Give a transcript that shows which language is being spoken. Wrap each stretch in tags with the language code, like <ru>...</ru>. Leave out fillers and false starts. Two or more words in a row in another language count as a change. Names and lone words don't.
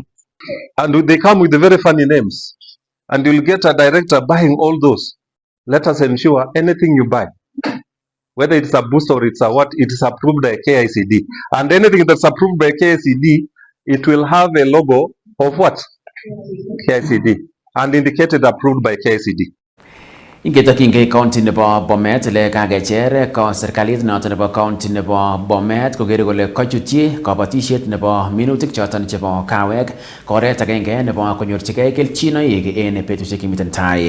<en>And they come with very funny names. And you'll get a director buying all those. Let us ensure anything you buy, whether it's a boost or it's a what, it is approved by KICD. And anything that's approved by KICD, it will have a logo of what? KICD. And indicated approved by KICD.</en> <sgc>Ingetokyingei county nebo Bomet le kakecher serikalit noton nebo county nebo Bomet kokere kole kochutyi kabatisiet nebo minutik choton chebo kawek koret agenge nebo konyorchigei kelchinoik en betusiek chemiten tai.</sgc>